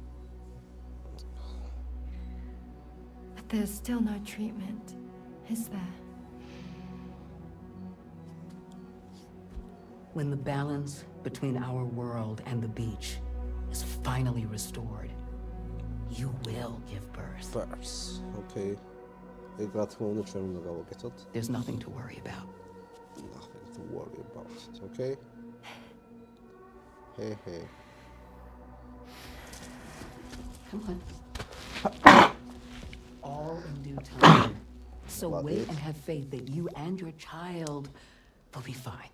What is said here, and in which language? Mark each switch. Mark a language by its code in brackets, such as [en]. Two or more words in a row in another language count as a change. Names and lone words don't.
[en] But there's still no treatment, is there? When the balance between our world and the beach is finally restored, you will give birth. First, okay. [ka] ეგ რა თქმა უნდა ჩვენ უნდა გავაკეთოთ. [en] There's nothing to worry about. Nothing to worry about it, okay? Hey. Come on. All in due time. So wait and have faith that you and your child will be fine.